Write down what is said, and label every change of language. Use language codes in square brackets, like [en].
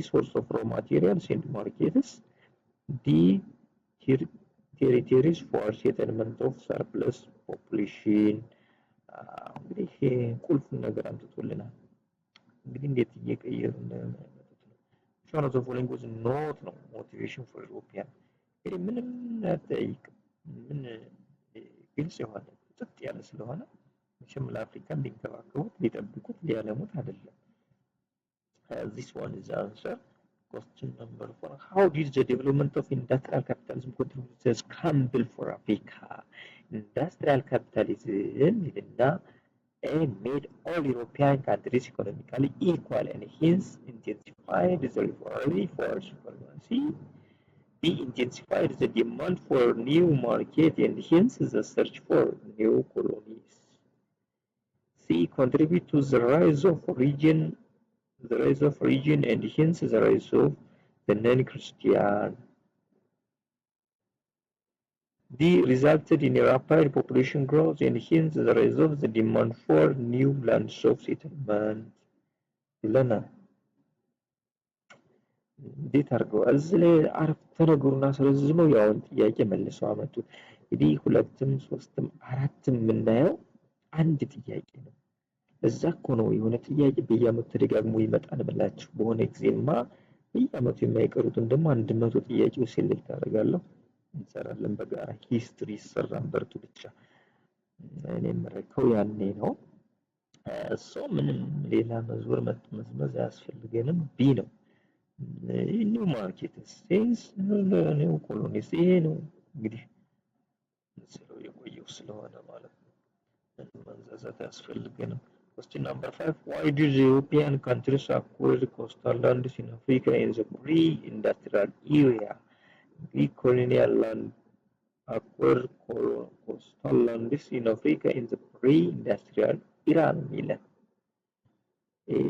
[en] Source of raw materials and markets. D. Territories for settlement of surplus population. [am] እንግዲህ ቁልፍ ነገር አምጥቶልናል። እንግዲህ እንዴት እየቀየሩ እንደመጡት ነው። [en] Which one of the following was not no motivation for European? [am] እንግዲህ ምንም አትጠይቅም። ምን ግልጽ የሆነ ጥጥ ያለ ስለሆነ መቼም ለአፍሪካን ሊንከባከቡት ሊጠብቁት ሊያለሙት አይደለም። [en] This one is the answer. Question number 4. How did the development of industrial capitalism contribute to the scramble for Africa? Industrial capitalism እና and made all European countries economically equal and hence intensified the rivalry for supremacy. B. Intensified the demand for new market and hence the search for new colonies. C. Contribute to the rise of region and hence the rise of the non-Christian. D. Resulted in a rapid population growth and hence the rise of the demand for new lands of settlement [am] ይለናል። እንዴት አድርገዋል? እዚህ ላይ አረፍተ ነገሩን አስረዝመው ያውን ጥያቄ መልሰው አመጡት። እንግዲህ ሁለትም ሶስትም አራትም የምናየው አንድ ጥያቄ ነው። እዛ እኮ ነው የሆነ ጥያቄ በየአመቱ ተደጋግሞ ይመጣል ብላችሁ በሆነ ጊዜማ በየአመቱ የማይቀሩትን ደግሞ 100 ጥያቄዎች ሴሌክት አደርጋለሁ እንሰራለን በጋራ ሂስትሪ ይሰራን በርቱ ብቻ እኔ የምረከው ያኔ ነው። እሱ ምንም ሌላ መዝሙር መዝመዝ አያስፈልገንም። ቢ ነው ኒው ማርኬት ሴንስ ኒው ኮሎኒስ ይሄ ነው እንግዲህ ስለው የቆየው ስለሆነ ማለት ነው። መንዛዛት አያስፈልገንም። [en] Question number 5. Why did the European countries acquire coastal lands in Africa in the pre-industrial era? Pre-colonial land acquire coastal lands in Africa in the pre-industrial era. A.